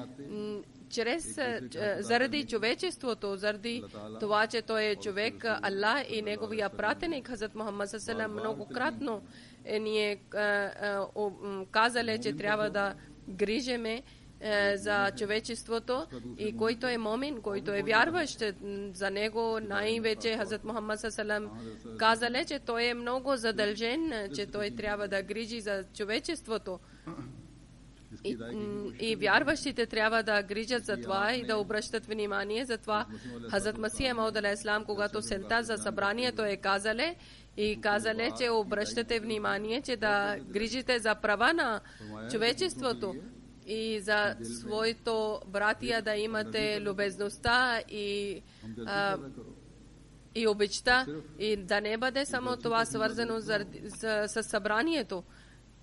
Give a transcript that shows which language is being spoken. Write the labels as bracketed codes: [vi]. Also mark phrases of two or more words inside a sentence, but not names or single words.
[bg] заради човечеството, заради това, че той е човек, Аллах и неговия пратеник Хазрат Мухаммад саллаллаху многократно ние казали, че трябва да грижиме за човечеството и който е момин, който е вярващ, за него най-вече Хазрат Мухаммад саллаллаху казали, че той е много задължен, че той трябва да грижи за човечеството. И вярващите трябва да грижат за това и да обръщат внимание за това. Хазрат Масих Мауд [ar] عليه السلام, [bg] когато селта за събранието е казали, че обръщате внимание, че да грижите за права на човечеството и за своето братия да имате любезността и обичта и да не бъде само това свързано с събранието.